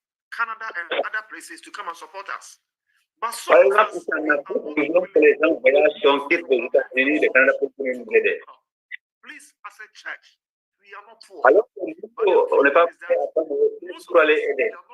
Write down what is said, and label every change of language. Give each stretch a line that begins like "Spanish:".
English: Canada and other places to come and support us. But
French: par exemple, ici en Afrique, nous voulons que les gens voyagent donc quittent les États-Unis, le Canada pour nous aider.
English: Please, as a church, we are not poor.
French: Alors que nous, on n'est pas prêt à prendre pour aller aider.